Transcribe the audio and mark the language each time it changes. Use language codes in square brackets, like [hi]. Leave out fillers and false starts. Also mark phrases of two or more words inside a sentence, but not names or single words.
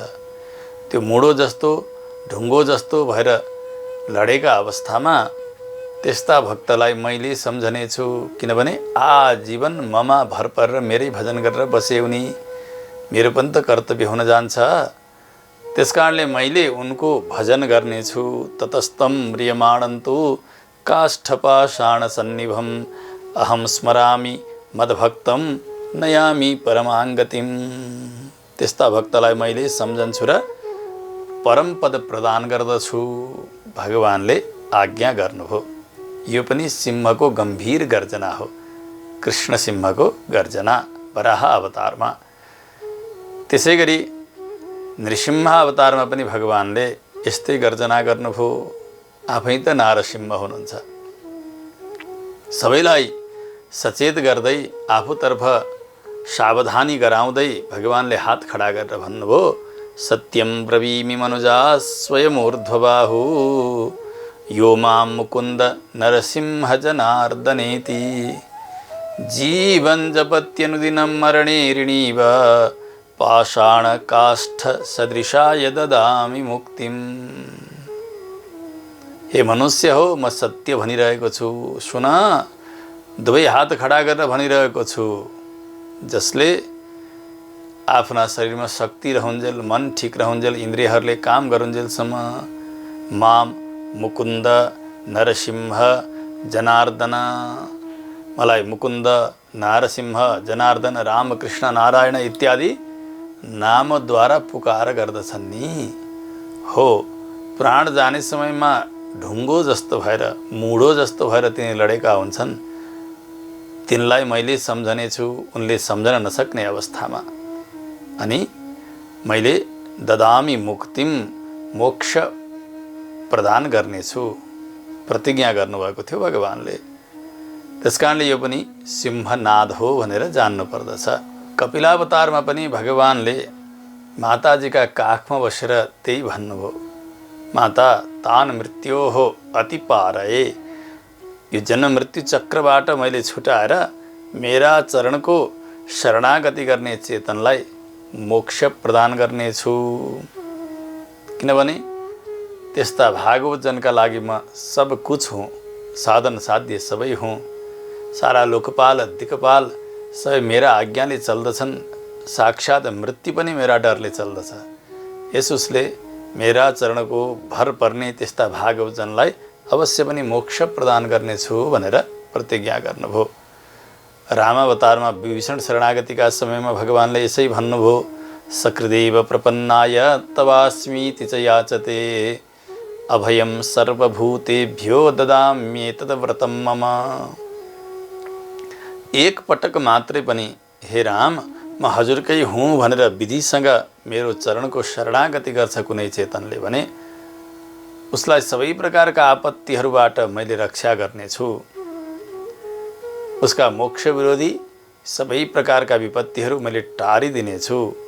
[ne] त्यो मुडो जस्तो, ढुङ्गो जस्तो भएर लडेका अवस्थामा त्यस्ता भक्तलाई मैले सम्झनेछु, किनभने आजीवन ममा भर परेर मेरै भजन गरेर बसेउनी मेरो पनि त कर्तव्य हुन जान्छ। त्यसकारणले मैले उनको भजन गर्नेछु। [sa] ततस्तं म्रियमाणं तु काष्ठपाषाणसन्निभम् अहं स्मरामि मद्भक्तं नयामि परमाङ्गतिम्। [ne] त्यस्ता भक्तलाई मैले सम्झन्छु र परम पद प्रदान गर्दछु, भगवानले आज्ञा गर्नुभयो। यो पनि सिंहको गम्भीर गर्जना हो, कृष्ण सिंहको गर्जना वराह अवतारमा। त्यसै गरी नृसिंह अवतारमा पनि भगवानले यस्तै गर्जना गर्नुभयो। आफै त नारसिंह हुनुहुन्छ। सबैलाई सचेत गर्दै, आफूतर्फ सावधानी गराउँदै भगवानले हात खडा गरेर भन्नुभयो, [sa] सत्यं ब्रवीमि मनुजा स्वयमूर्ध्वबाहु यो मां मुकुन्द नरसिंह जनार्दनेति जीवन जपत्यनुदिनं मरणे ऋणीव पाषाण काष्ठ सदृशाय ददामि मुक्तिम्। [ne] हे मनुष्य हो, म सत्य भनिरहेको छु, सुन, दुवै हात खडा गरेर भनिरहेको छु। जसले आफ्ना शरीरमा शक्ति रहुन्जेल, मन ठिक रहुन्जेल, इन्द्रियहरूले काम गरुन्जेलसम्म माम मुकुन्द नरसिंह जनार्दन, मलाई मुकुन्द नारसिंह जनार्दन रामकृष्ण नारायण इत्यादि नामद्वारा पुकार गर्दछन् नि। हो, प्राण जाने समयमा ढुङ्गो जस्तो भएर, मुडो जस्तो भएर तिनी लडेका हुन्छन्, तिनलाई मैले सम्झनेछु उनले सम्झन नसक्ने अवस्थामा। अनि मैले [sa] ददामी मुक्तिम, [ne] मोक्ष प्रदान गर्नेछु प्रतिज्ञा गर्नुभएको थियो भगवानले। त्यसकारणले यो पनि सिंहनाद हो भनेर जान्नु पर्दछ। कपिलावतारमा पनि भगवानले माताजीका काखमा बसेर त्यही भन्नुभयो, [sa] माता तान मृत्योः अतिपारये, [ne] यो जन्म मृत्यु चक्रबाट मैले छुटाएर मेरा चरणको शरणागति गर्ने चेतनलाई मोक्ष प्रदान गर्नेछु। किनभने त्यस्ता भागवतजनका लागि म सब कुछ हुँ, साधन साध्य सबै हुँ। सारा लोकपाल दिक्पाल सबै मेरा आज्ञाले चल्दछन्। साक्षात मृत्यु पनि मेरा डरले चल्दछ। यस उसले मेरा चरणको भर पर्ने त्यस्ता भागवतजनलाई अवश्य पनि मोक्ष प्रदान गर्नेछु भनेर प्रतिज्ञा गर्नुभयो। रामावतारमा विभीषण शरणागतिका समयमा भगवानले यसै भन्नुभयो, [sa] सकृदेव प्रपन्नाय तवास्मीति च याचते अभयम सर्वभूतेभ्यो ददाम्येतद् व्रतं मम। [ne] एक पटक मात्रै पनि हे राम म हजुरकै हुँ भनेर विधिसँग मेरो चरणको शरणागति गर्छ कुनै चेतनले भने उसलाई सबै प्रकारका आपत्तिहरूबाट मैले रक्षा गर्नेछु। उसका मोक्ष विरोधी सबै प्रकारका विपत्तिहरू मैले टारिदिनेछु।